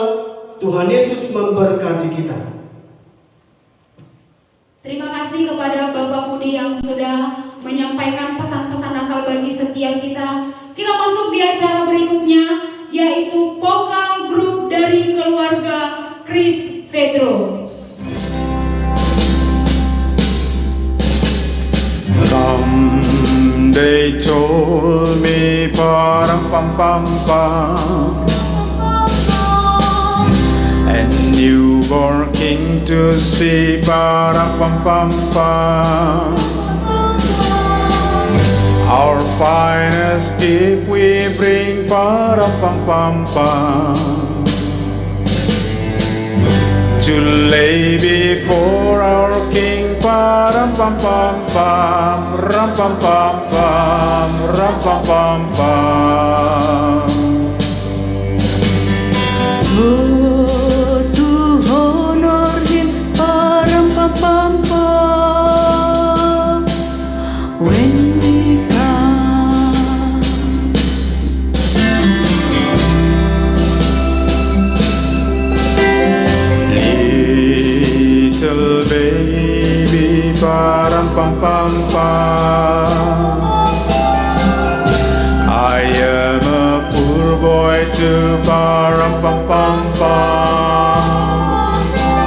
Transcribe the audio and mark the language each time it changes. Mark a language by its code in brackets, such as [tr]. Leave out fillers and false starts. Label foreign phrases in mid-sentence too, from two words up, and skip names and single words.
[id] Tuhan Yesus memberkati kita. Terima kasih kepada Bapak Budi yang sudah menyampaikan pesan-pesan Natal bagi setiap kita. Kita masuk di acara berikutnya, yaitu vokal grup dari keluarga Chris Pedro. [en] They told me param pam pam pam, and newborn king to see param pam pam pam. Our finest gift we bring param pam pam pam, to lay before our king. Ram pam pam pam, ram pam pam pam, ram pam pam pam. So to honor him, ram pam pam pam, when we come. Little baby, param pam pam pam, I am a poor boy too, param pam pam pam.